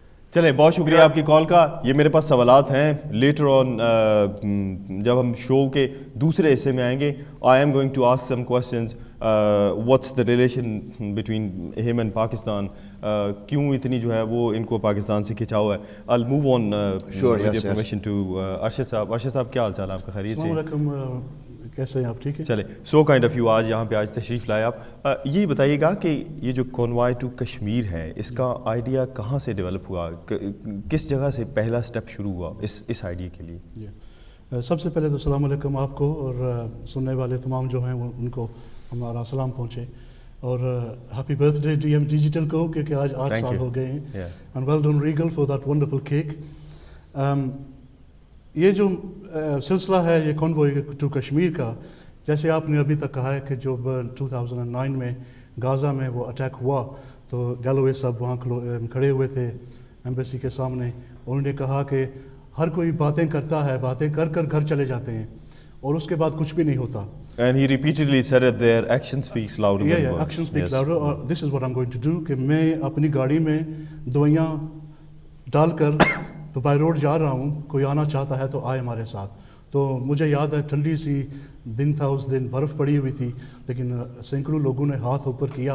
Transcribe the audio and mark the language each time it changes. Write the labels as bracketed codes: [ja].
[ur] چلیں بہت شکریہ آپ کی کال کا. یہ میرے پاس سوالات ہیں [en] later on [ur] جب ہم شو کے دوسرے حصے میں آئیں گے. [en] I am going to ask some questions. What's the relation between ہم and Pakistan, [ur] کیوں اتنی جو ہے وہ ان کو پاکستان سے کھچاؤ ہے. [en] I'll move on with your permission to Arshad صاحب. [ur] ارشد صاحب کیا حال چال ہے آپ کا؟ خیریت سے؟ السلام علیکم, کیسے ہیں آپ؟ ٹھیک ہے. چلے [en] so kind of you [ur] آج یہاں پہ آج تشریف لائے آپ. یہ بتائیے گا کہ یہ جو کنوائے ٹو کشمیر ہے, اس کا آئیڈیا کہاں سے ڈیولپ ہوا, کس جگہ سے پہلا سٹیپ شروع ہوا اس آئیڈیا کے لیے؟ سب سے پہلے تو السلام علیکم آپ کو, اور سننے والے تمام جو ہیں ان کو ہمارا سلام پہنچے, اور [en] happy birthday [ur] D M digital کو, کیونکہ آج 8 سال ہو گئے ہیں. [en] And well done Regal for that wonderful cake. [ur] یہ جو سلسلہ ہے یہ کنوائے ٹو کشمیر کا, جیسے آپ نے ابھی تک کہا ہے کہ جب 2009 میں غازہ میں وہ اٹیک ہوا تو گیلوے صاحب وہاں کھڑے ہوئے تھے ایمبیسی کے سامنے. انہوں نے کہا کہ ہر کوئی باتیں کرتا ہے, باتیں کر کر گھر چلے جاتے ہیں اور اس کے بعد کچھ بھی نہیں ہوتا. [en] And he repeatedly said that their action speaks louder than words. Action speaks louder. Or this is what I'm going to do, [ur] کہ میں اپنی گاڑی میں دوائیاں ڈال کر تو بائی روڈ جا رہا ہوں, کوئی آنا چاہتا ہے تو آئے ہمارے ساتھ. تو مجھے یاد ہے ٹھنڈی سی دن تھا, اس دن برف پڑی ہوئی تھی, لیکن سینکڑوں لوگوں نے ہاتھ اوپر کیا.